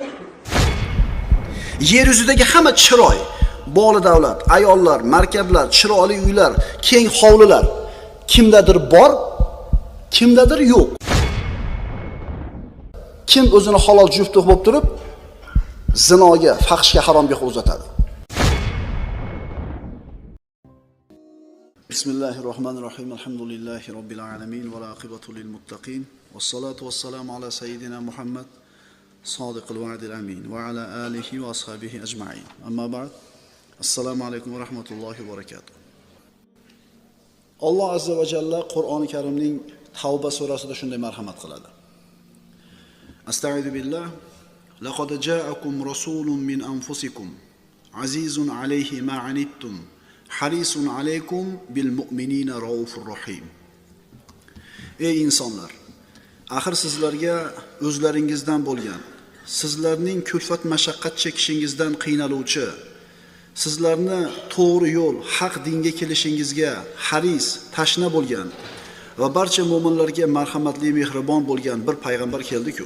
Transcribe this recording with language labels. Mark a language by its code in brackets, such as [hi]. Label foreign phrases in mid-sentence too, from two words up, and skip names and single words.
[uz] Yer yuzidagi hamma chiroy, boli davlat, ayollar, markablar, chiroyli uylar, keng hovlilar kimdadir bor, kimdadir yo'q. Kim o'zini halol juft bo'lib turib, zinoga, fahshga, haromga qo'l uzatadi. [ar] بسم الله الرحمن الرحيم. الحمد لله رب العالمين والعاقبة للمتقين. والصلاة والسلام على سيدنا محمد صادق الوعد الأمين وعلى آله وأصحابه أجمعين. أما بعد. السلام عليكم ورحمة الله وبركاته. [uz] Alloh [ar] عز وجل [uz] Qur'oni Karimning Tavba surasida shunday marhamat qiladi. [ar] أستغفر بالله. لقد جاءكم رسول من أنفسكم عزيز عليه ما عنتم حريص عليكم بالمؤمنين رؤوف رحيم. [uz] Ey insonlar, axir sizlarga o'zlaringizdan bo'lgan, sizlarning kulfat mashaqqat chekishingizdan qiynaluvchi, sizlarni to'g'ri yo'l, haq dinga kelishingizga haris, tashna bo'lgan va barcha mu'minlarga marhamatli, mehribon bo'lgan bir payg'ambar keldi-ku.